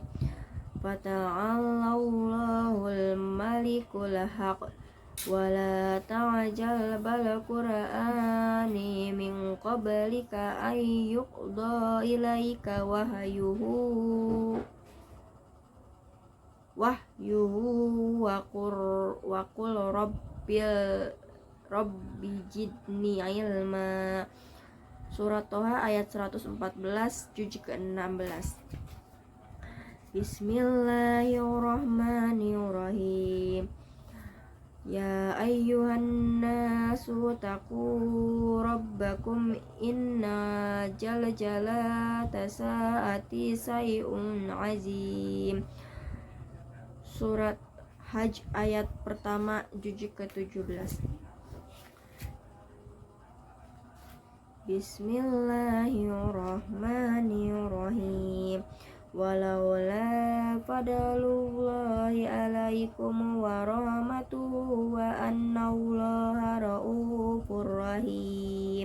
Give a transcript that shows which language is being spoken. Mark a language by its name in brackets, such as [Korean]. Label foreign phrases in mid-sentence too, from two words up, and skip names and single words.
[Arabic] فتعالى الله الملك الحق ولا تعجل بالقرآن من قبلك أن يقضى إليك وقل رب زدني علما. [Indonesian] Surat Toha ayat 114 juz ke-16. [Arabic] بسم الله الرحمن الرحيم. يا أيها الناس اتقوا ربكم إن زلزلة الساعة شيء عظيم. [Indonesian] Surat Hajj ayat pertama juz ke-17. [Arabic] بسم الله الرحمن الرحيم. ولولا فضل الله عليكم ورحمته وأن الله رءوف رحيم.